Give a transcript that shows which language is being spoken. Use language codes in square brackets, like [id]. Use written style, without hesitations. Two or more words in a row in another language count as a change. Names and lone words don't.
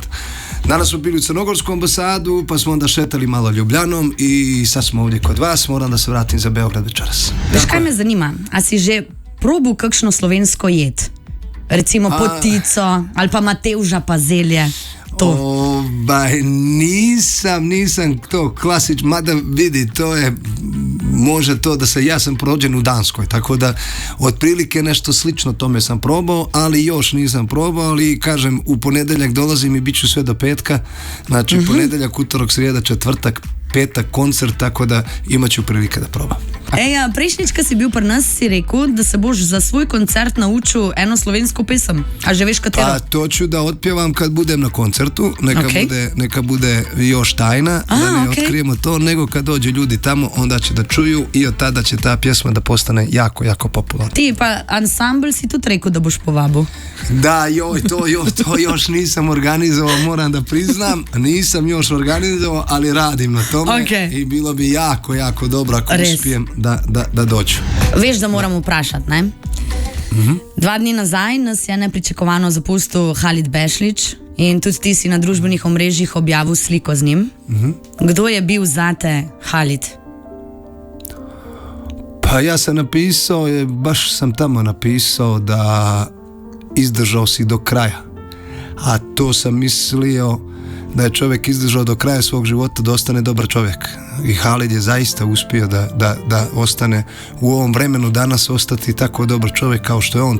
[sr] Danas smo bili u Crnogorsku ambasadu, pa smo onda šetali malo Ljubljanom i sad smo ovdje kod vas, moram da se vratim za Beograd večeras. [sl] Veš kaj me zanima, a si že probil kakšno slovensko jed? Recimo potico ali pa matevža pa zelje? [sr] Nisam to klasič, mada vidi, to je, može to da ja sam rođen u Danskoj, tako da otprilike nešto slično tome sam probao, ali još nisam probao, ali kažem, u ponedjeljak dolazim i bit ću sve do petka, znači ponedjeljak, utorak, srijeda, četvrtak, petak, koncert, tako da imat ću prilike da probam. [sl] Prejšnjič, ko si bil pri nas, si rekel, da se boš za svoj koncert naučil eno slovensko pesem. A že veš katero? [sr] Pa to ću da otpjevam kad budem na koncertu, neka bude još tajna, da ne otkrijemo to, nego kad dođu ljudi tamo, onda će da čuju i od tada će ta pjesma da postane jako, jako popularna. [sl] Ti pa ansambl si tudi rekel, da boš povabil. [sr] Da, to još nisam organizovao, moram da priznam, nisam još organizovao, ali radim na tome i bilo bi jako, jako dobro ako uspijem da dođu. [sl] Veš, da moram vprašati, ne? 2 dni nazaj nas je nepričakovano zapustil Halid Bešlić in tudi ti si na družbenih omrežjih objavil sliko z njim. Kdo je bil zate Halid? [sr] Pa ja sam napisao, baš sam tamo napisao da izdržao si do kraja. A to sam mislio da je čovjek izdržao do kraja svog života da ostane dobar čovjek. I Halid je zaista uspio da ostane u ovom vremenu danas ostati tako dobar čovjek kao što je on.